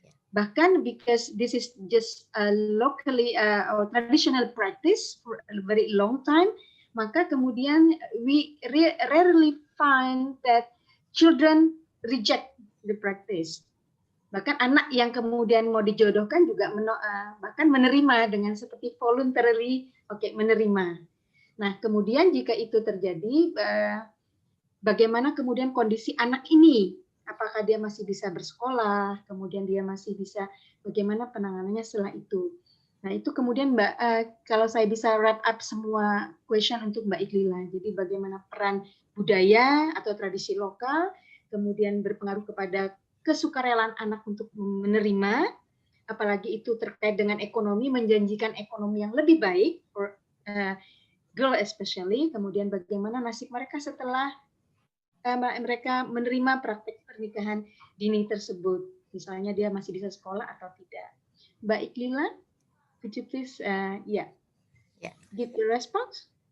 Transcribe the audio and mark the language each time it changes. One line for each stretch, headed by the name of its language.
English: Bahkan because this is just locally or traditional practice for a very long time,
Indonesian: maka kemudian
English: we rarely find that children reject the practice.
Indonesian: Bahkan anak yang kemudian mau dijodohkan juga bahkan menerima dengan seperti voluntarily, menerima. Nah, kemudian jika itu terjadi, bagaimana kemudian kondisi anak ini? Apakah dia masih bisa bersekolah? Kemudian dia masih bisa, bagaimana penanganannya setelah itu? Nah, itu kemudian Mbak, kalau saya bisa wrap up semua question untuk Mbak Iklila. Jadi bagaimana peran budaya atau tradisi lokal, kemudian berpengaruh kepada kesukarelaan anak untuk menerima, apalagi itu terkait dengan ekonomi, menjanjikan ekonomi yang lebih baik,
English: for girl especially,
Indonesian: kemudian bagaimana nasib mereka setelah mereka menerima praktek pernikahan dini tersebut, misalnya dia masih bisa sekolah atau tidak.
English: Mbak Iklila, could you please give the response?